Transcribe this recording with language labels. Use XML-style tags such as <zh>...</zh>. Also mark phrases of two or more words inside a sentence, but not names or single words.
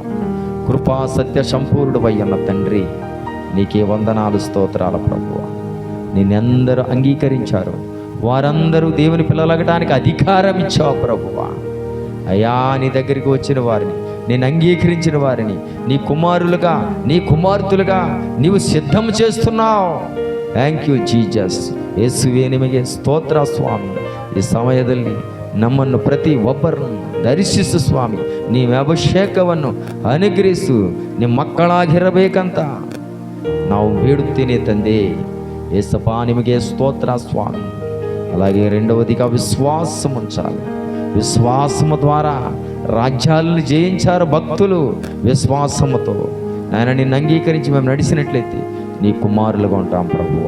<te>కృపా సత్య సంపూర్ణుడు వై ఉన్న తండ్రి, నీకే వందనాలు స్తోత్రాల ప్రభువా. నిన్నెందరూ అంగీకరించారు, వారందరూ దేవుని పిల్లలగటానికి అధికారం ఇచ్చావు ప్రభువా. అయ్యా, నీ దగ్గరికి వచ్చిన వారిని, నేను అంగీకరించిన వారిని నీ కుమారులుగా, నీ కుమార్తెలుగా నీవు సిద్ధం చేస్తున్నావు.</te> <en>thank you</en> <kn>ಜೀಸಸ್. ಯೇಸುವೇ ನಿಮಗೆ ಸ್ತೋತ್ರ ಸ್ವಾಮಿ. ಈ ಸಮಯದಲ್ಲಿ ನಮ್ಮನ್ನು ಪ್ರತಿ ಒಬ್ಬರನ್ನು ಧರಿಸಿಸು ಸ್ವಾಮಿ. ನೀವು ಅಭಿಷೇಕವನ್ನು ಅನುಗ್ರಹಿಸು, ನಿಮ್ಮ ಮಕ್ಕಳಾಗಿರಬೇಕಂತ ನಾವು ಬೇಡುತ್ತೇನೆ ತಂದೆ. ಯೇಸಪ್ಪಾ, ನಿಮಗೆ ಸ್ತೋತ್ರ ಸ್ವಾಮಿ.</kn> <te>అలాగే రెండవదిగా విశ్వాసం ఉంచాలి. విశ్వాసము ద్వారా రాజ్యాలను జయించారు భక్తులు. విశ్వాసముతో ఆయన నిన్ను అంగీకరించి మేము నడిచినట్లయితే నీ కుమారులుగా ఉంటాం ప్రభువా.</te>